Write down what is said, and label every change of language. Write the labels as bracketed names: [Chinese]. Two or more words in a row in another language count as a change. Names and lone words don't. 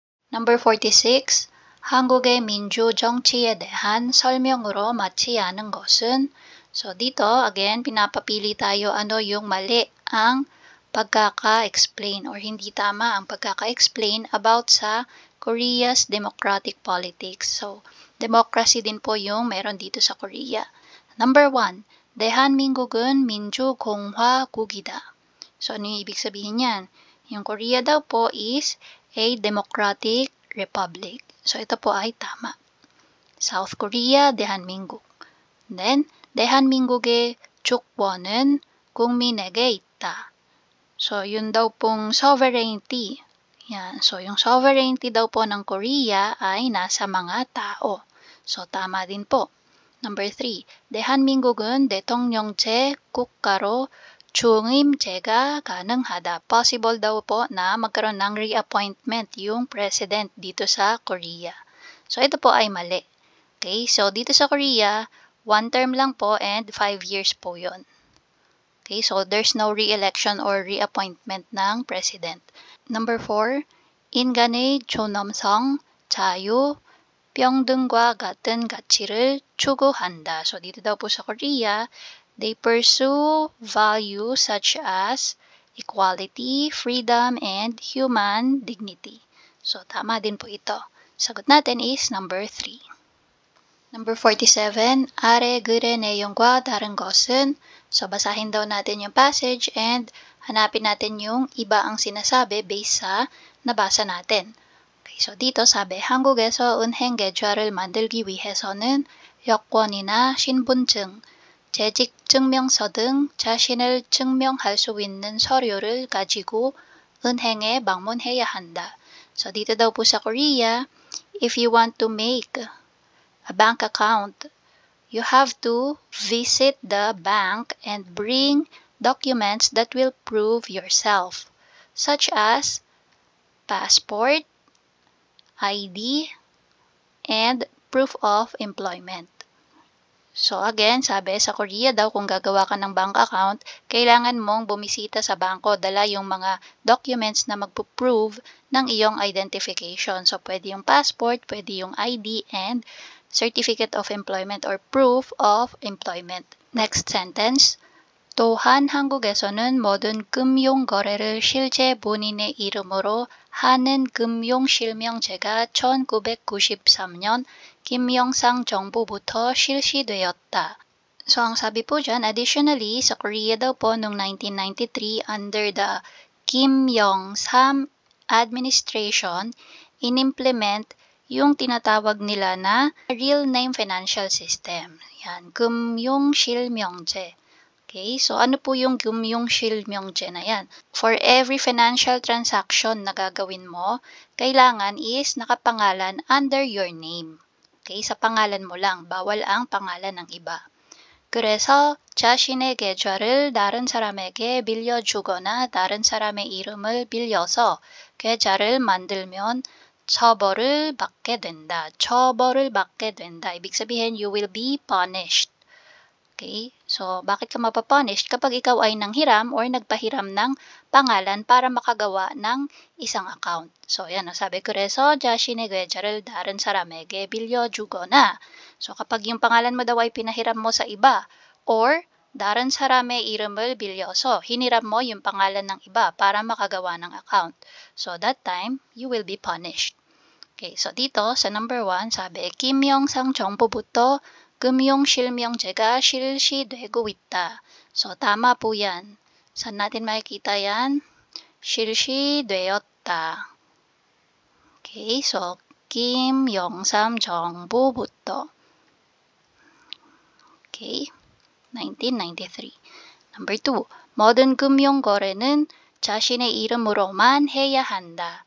[English] Number 46. [Korean] 한국의 민주 정치에 대한 설명으로 맞지 않은 것은? [Filipino] So dito, again, pinapapili tayo ano yung mali ang pagkaka-explain or hindi tama ang pagkaka-explain about sa [English] Korea's democratic politics. [Filipino] So, democracy din po yung meron dito sa Korea. [English] Number 1. [Korean] 대한민국은 민주공화국이다. [Filipino] So, ano yung ibig sabihin yan? Yung Korea daw po [English] is a democratic republic. [Filipino] So, ito po ay tama. South Korea, 대한민국. [Korean] Then, 대한민국의 주권은 국민에게 있다. [Filipino] So, yun daw pong sovereignty. Yan. So, yung sovereignty daw po ng Korea ay nasa mga tao. So, tama din po. Number 3. [Korean] 대한민국은 대통령제 국가로 중임제가 가능하다. [Filipino] Possible daw po na magkaroon ng reappointment yung president dito sa Korea. So, ito po ay mali. Okay, so dito sa Korea, 1 term lang po and 5 years po yun. [English] Okay, so there's no re-election or reappointment ng president. Number 4, [Korean] 인간의 존엄성, 자유, 평등과 같은 가치를 추구한다. [English] So [Filipino] dito daw po sa [English] Korea, they pursue values such as equality, freedom, and human dignity. [Filipino] So tama din po ito. Sagot natin is number 3. [English] Number 47, [Korean] 아래 글의 내용과 다른 것은? [Filipino] So basahin daw natin yung passage and hanapin natin yung iba ang sinasabi based sa nabasa natin. Okay, so dito sabi, [Korean] 한국에서 은행 계좌를 만들기 위해서는 여권이나 신분증, 재직증명서 등 자신을 증명할 수 있는 서류를 가지고 은행에 방문해야 한다. [English] So dito daw po sa Korea, if you want to make a bank account, you have to visit the bank and bring documents that will prove yourself, such as passport, ID, and proof of employment. So again, [Filipino] sabi sa Korea daw kung gagawa ka ng [English] bank account, [Filipino] kailangan mong bumisita sa bangko, dala yung mga documents na magpo-prove ng iyong identification. So pwede yung passport, pwede yung ID, [English] and certificate of employment or proof of employment. Next sentence. [Korean] 또한 한국에서는 모든 금융 거래를 실제 본인의 이름으로 하는 금융실명제가 1993년 김영삼 정부부터 실시되었다. [Filipino] So ang sabi po dyan, additionally, sa Korea daw po noong 1993 [English] under the Kim Yong-sam administration, [Filipino] inimplement yung tinatawag nila na [English] real name financial system. [Filipino] Yan, 금융실명제. Okay, so ano po yung 금융실명제 na yan? [English] For every financial transaction [Filipino] na gagawin mo, kailangan [English] is nakapangalan under your name. [Filipino] Okay, sa pangalan mo lang, bawal ang pangalan ng iba. [Korean] 그래서 자신의 계좌를 다른 사람에게 빌려주거나 다른 사람의 이름을 빌려서 계좌를 만들면 처벌을 받게 된다. 처벌을 받게 된다. [Filipino] ibig sabihin, [English] you will be punished. Okay? So, [Filipino] bakit ka mapapunish? Kapag ikaw ay nanghiram or nagpahiram ng pangalan para makagawa ng isang account. So, yan. Sabi ko reso, [Korean] 자신의 계좌를 다른 사람에게 빌려주거나. [Filipino] So, kapag yung pangalan mo daw ay pinahiram mo sa iba or [Korean] da른 사람의 이름을 빌려서 [Filipino] hiniram mo yung pangalan ng iba para makagawa ng account. [English] So, that time, you will be punished. [Filipino] Okay, so dito sa number 1, sabi, [Korean] 김영삼 정부부터 금융실명제가 실시되고 있다. [Filipino] So, tama po yan. Saan natin makikita yan? [Korean] 실시되었다. Okay, so, 김영삼 정부부터. [English] Okay, 1993. [Korean] Number 2, 모든 금융거래는 자신의 이름으로만 해야 한다.